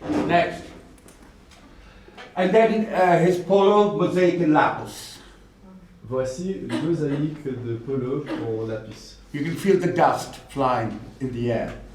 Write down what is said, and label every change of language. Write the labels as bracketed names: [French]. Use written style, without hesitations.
[English] Next. And then his polo, mosaic and lapis. [French] Voici une mosaïque de polo pour lapis. [English] You can feel the dust flying in the air.